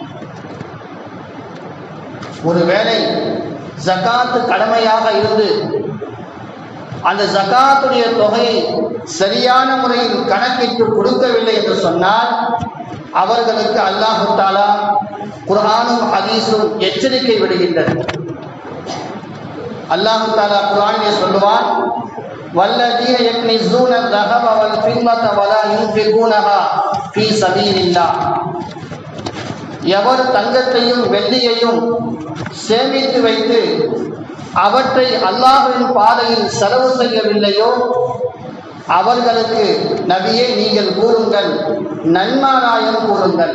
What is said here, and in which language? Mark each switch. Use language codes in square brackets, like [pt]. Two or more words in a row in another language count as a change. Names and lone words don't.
[ta] ஒருவேளை ஜகாத்து கடமையாக இருந்து அந்த ஜகாத்துடைய தொகையை சரியான முறையில் கணக்கிட்டு கொடுக்கவில்லை என்று சொன்னால் அவர்களுக்கு அல்லாஹு தஆலா குர்ஆனும் ஹதீஸும் எச்சரிக்கை விடுகின்றது. அல்லாஹு தஆலா குர்ஆனிலே சொல்லுவான், [ar] والذين يكنزون ذهب والفضة ولا ينفقونها في سبيل الله. [ta] எவர் தங்கத்தையும் வெள்ளியையும் சேமித்து வைத்து அவற்றை அல்லாஹ்வின் பாதையில் செலவு செய்யவில்லையோ அவர்களுக்கு நபியே நீங்கள் கூறுங்கள், நன்மாராயம் கூறுங்கள்.